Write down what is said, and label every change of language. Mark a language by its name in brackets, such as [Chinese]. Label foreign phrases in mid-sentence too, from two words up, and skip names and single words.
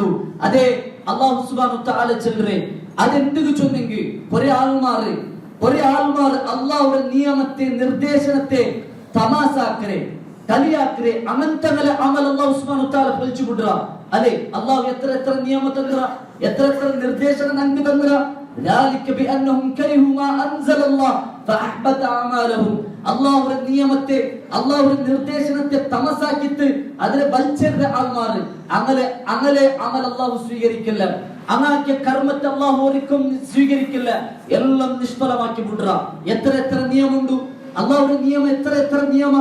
[Malayalam] അതേ [Arabic] الله سبحانه وتعالى [Malayalam] ചൊല്ലുറേ അതെന്തിനു ചൊന്നെങ്കിൽ ഒരേ ആൾമാർ അല്ലാഹുവിന്റെ നിയമത്തെ നിർദ്ദേശനത്തെ തമാസാക്കരെ കളിയാക്കരെ അങ്ങനത്തെ അമൽ [Arabic] الله سبحانه وتعالى [Malayalam] പൊളിച്ചു വിടുക അല്ലെ. അല്ലാഹു എത്ര നിയമ തന്നിറ, എത്ര നിർദ്ദേശനം നമുക്ക് തന്നിറ, [Arabic] ذلك بانهم كرهوا ما انزل الله فاحبط اعمالهم. [Malayalam] അള്ളാഹുവിന്റെ നിയമത്തെ അള്ളാഹുവിന്റെ നിർദ്ദേശനത്തെ തമസാക്കിട്ട് അതിനെ വലിച്ചെറിഞ്ഞ ആൾമാർ അങ്ങനെ അമൽ അള്ളാഹു സ്വീകരിക്കില്ല. അങ്ങാക്കിയ കർമ്മത്തെ അള്ളാഹു ഒരിക്കലും സ്വീകരിക്കില്ല. എല്ലാം നിഷ്ഫലമാക്കി വിടുക. എത്ര നിയമമുണ്ട് അള്ളാഹുവിന്റെ നിയമം, എത്ര നിയമം.